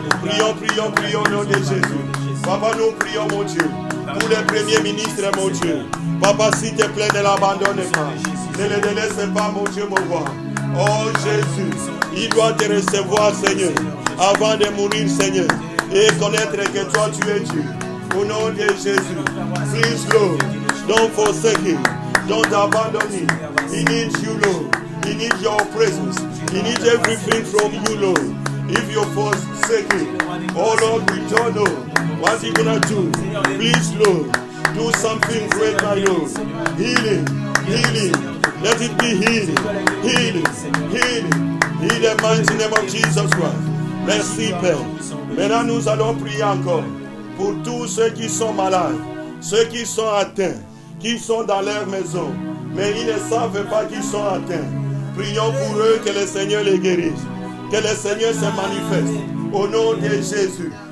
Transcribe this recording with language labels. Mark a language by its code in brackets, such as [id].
[fr] Prions au nom de Jésus. Papa, nous prions mon Dieu. Pour le Premier ministre, mon Dieu. Papa, s'il te plaît, ne l'abandonne pas. Ne le délaisse pas, mon Dieu, mon roi. Oh Jésus, il doit te recevoir, Seigneur, avant de mourir, Seigneur, et connaître que toi, tu es Dieu. Au nom de Jésus, [en] please, Lord, don't forsake him, don't abandon him. He needs you, Lord. He needs your presence. He needs everything from you, Lord. If you forsake it, oh Lord, we don't know what you're gonna do. Please, Lord, do something great, my Lord. Healing, healing. Let it be healing, healing, healing. In the mighty name of Jesus Christ. [fr] Merci, Père. Maintenant, nous allons prier encore pour tous ceux qui sont malades, ceux qui sont atteints, qui sont dans leur maison, mais ils ne savent pas qu'ils sont atteints. Prions pour eux que le Seigneur les guérisse, que le Seigneur se manifeste au nom de Jésus.